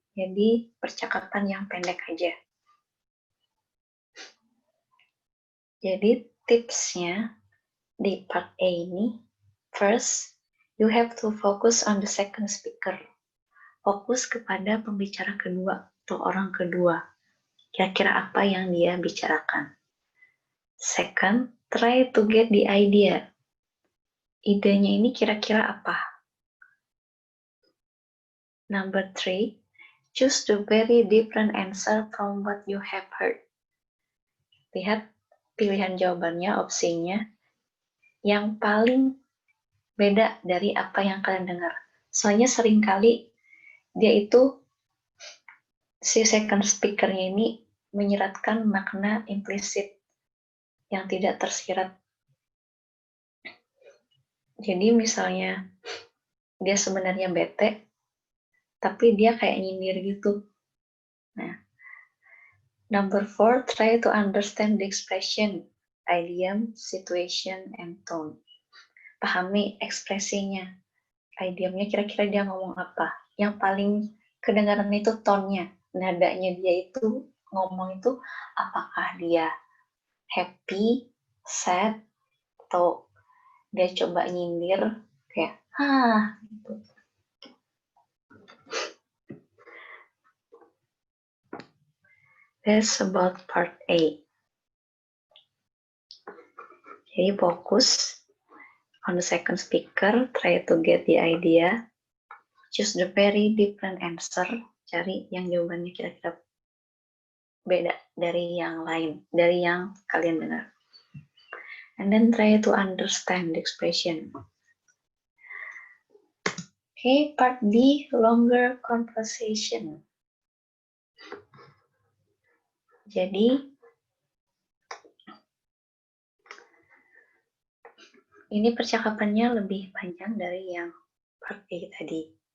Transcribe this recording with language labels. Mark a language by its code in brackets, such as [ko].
[id] Jadi percakapan yang pendek aja. Jadi tipsnya di Part A ini, [en] first, you have to focus on the second speaker. [id] Fokus kepada pembicara kedua atau orang kedua. Kira-kira apa yang dia bicarakan. [en] Second, try to get the idea. [id] Idenya ini kira-kira apa? [en] Number 3, choose the very different answer from what you have heard. [id] Lihat pilihan jawabannya, opsinya, yang paling beda dari apa yang kalian dengar. Soalnya seringkali dia itu, si [en] second speaker- [id] nya ini menyiratkan makna implisit yang tidak tersirat. Jadi misalnya dia sebenarnya bete, tapi dia kayak nyindir gitu. [en] Nah, number 4, try to understand the expression, idiom, situation, and tone. [id] Pahami ekspresinya, idiomnya kira-kira dia ngomong apa. Yang paling kedengaran itu tone-nya, nadanya dia itu ngomong itu apakah dia [en] happy, sad, [id] atau dia coba nyindir kayak gitu. [en] That's about part A. [id] Jadi fokus [en] on the second speaker, try to get the idea, choose the very different answer, [id] cari yang jawabannya kira-kira beda dari yang lain, dari yang kalian dengar. [en] And then try to understand the expression. Okay, part B, longer conversation. [id] Jadi, ini percakapannya lebih panjang dari yang part A tadi.